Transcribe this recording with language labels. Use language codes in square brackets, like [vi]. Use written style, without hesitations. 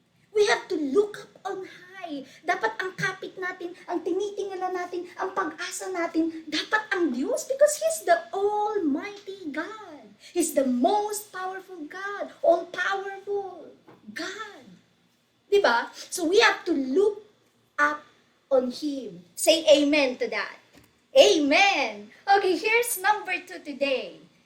[en] We have to look up on high. [tl] Dapat ang kapit natin, ang tinitingala natin, ang pag-asa natin, dapat ang Diyos [en] because He's the Almighty God. He's the most powerful God, all-powerful God. Diba? So we have to look up on Him. Say amen to that. Amen. Okay, here's number 2 today.